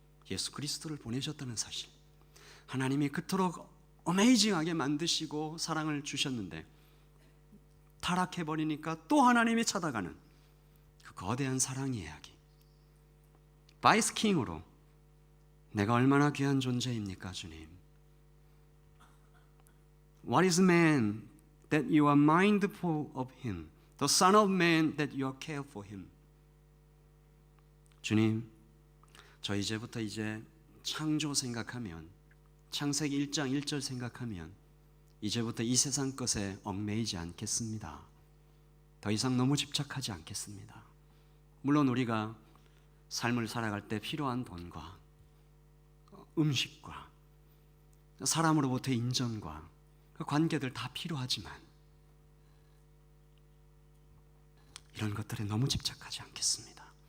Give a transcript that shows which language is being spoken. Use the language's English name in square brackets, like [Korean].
[Korean] 예수 그리스도를 보내셨다는 사실, 하나님이 그토록 어메이징하게 만드시고 사랑을 주셨는데 타락해버리니까 또 하나님이 찾아가는 그 거대한 사랑 이야기. 바이스킹으로 내가 얼마나 귀한 존재입니까, 주님? [English] What is man that you are mindful of him? The son of man that you care for him? [Korean] 주님, 저 이제부터 창조 생각하면, 창세기 1장 1절 생각하면 이제부터 이 세상 것에 얽매이지 않겠습니다. 더 이상 너무 집착하지 않겠습니다. 물론 우리가 삶을 살아갈 때 필요한 돈과 음식과 사람으로부터 인정과 그 관계들 다 필요하지만 이런 것들에 너무 집착하지 않겠습니다.